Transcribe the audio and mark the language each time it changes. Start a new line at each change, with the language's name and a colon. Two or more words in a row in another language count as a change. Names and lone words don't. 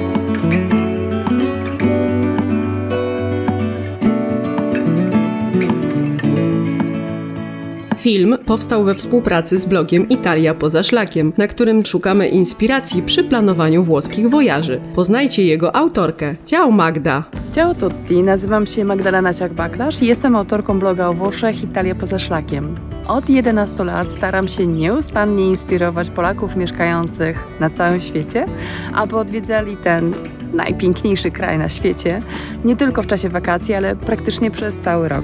Polish: Film powstał we współpracy z blogiem Italia poza szlakiem, na którym szukamy inspiracji przy planowaniu włoskich wojaży. Poznajcie jego autorkę.
Italian: Ciao Magda! Ciao tutti,
Polish: nazywam się Magdalena Ciak-Baklasz i jestem autorką bloga o Włoszech Italia poza szlakiem. Od 11 lat staram się nieustannie inspirować Polaków mieszkających na całym świecie, aby odwiedzali ten najpiękniejszy kraj na świecie, nie tylko w czasie wakacji, ale praktycznie przez cały rok.